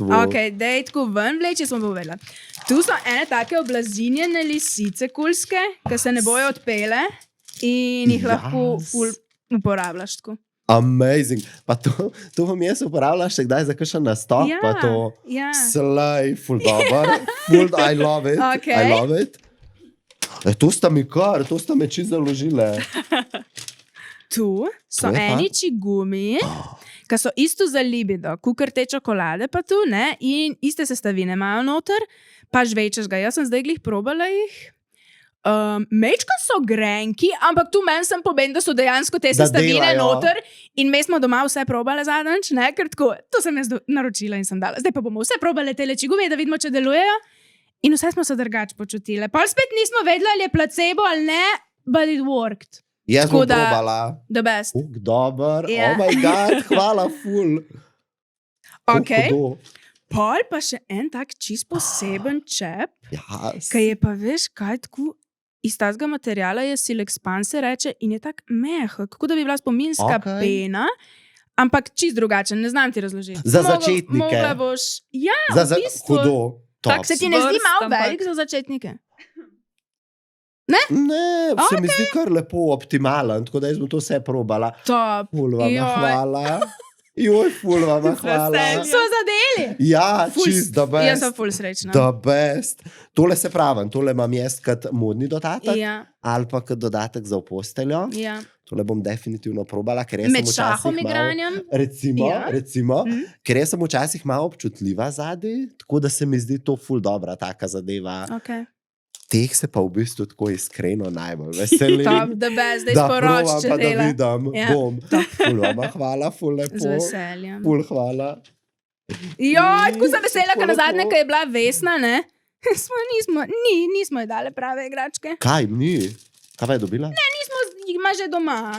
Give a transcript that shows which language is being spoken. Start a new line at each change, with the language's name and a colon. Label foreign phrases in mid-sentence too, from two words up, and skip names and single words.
Slovenian: Ok, dej tako ven vleči, smo povedala. Tu so ene take oblazinjene lisice kulske, ki se ne bojo odpele in jih lahko Jas. ful uporabljaš tako. Amazing. Pa to vam jaz uporabljam še kdaj za kakšen nastop, Ja, pa to ja. slej, full dober,
English: full, I love it,
Slovenian: Okej.
English: I love it.
Slovenian: To sta mi čisto založile. Tu so To je pa- eni čigumi, ki so isto za libido, kukar te čokolade, pa tu ne, in iste sestavine imajo noter, pa žvečeš ga. Jaz sem zdaj glih probala jih. Mečka so grenki, ampak tu meni sem povedal, da so dejansko te Da sestavine delajo. noter in mi smo doma vse probale zadnjič, ne, ker tako, to sem jaz naročila in sem dala. Zdaj pa bomo vse probale te čigumi, da vidimo, če delujejo. In vse smo se drugače počutile. Pa spet nismo vedeli, ali je placebo ali ne,
English: but it worked.
Slovenian: Jaz Tako bom da- probala.
English: The best.
Slovenian: Dober, Ja.
English: oh my god,
Slovenian: hvala, full. Ok. Hudo. Pol pa še en tak čist poseben čep, Yes. ki je pa veš, kaj tako iz tazga materijala je Silexpan se reče in je tak mehak, kot da bi bila spominska Okej. pena, ampak čist drugačen, ne znam ti razložiti. Za začetnike. Mogla boš, ja, Za v bistvu. hudo. Tak Top. Se ti ne zdi Zvrst, malo ampak- velik za začetnike? Ne, se mi zdi kar lepo optimalen, tako da jaz bom to vse probala. Top. Ful vam Joj. hvala. Joj, ful vam hvala. veseljem. So zadeli. Ja, Ful- čist
English: the best.
Slovenian: Jaz sem ful srečna.
English: The best.
Slovenian: Tole se pravim, tole imam jaz kot modni dodatek Ja, ali pa kot dodatek za v posteljo. ja. Tole bom definitivno probala, ker jaz Med sem šahom včasih igranjem. Recimo, Ja. recimo Mhm. ker jaz sem včasih malo občutljiva zadaj, tako da se mi zdi to ful dobra taka zadeva. Okay. Teh se pa v bistvu tako iskreno najbolj veselim.
English: Top, the best,
Slovenian: da Da izporoč, probam, če pa da dela. vidim. Ja. Bom. Ful vam hvala, ful Z lepo. veseljem. Ful hvala. Joj, tako sem vesela, ker Ful na zadnje, lepo. ko je bila Vesna, ne? Nismo ji dale prave igračke. Kaj ni? Kaj pa je dobila? Jih ima že doma.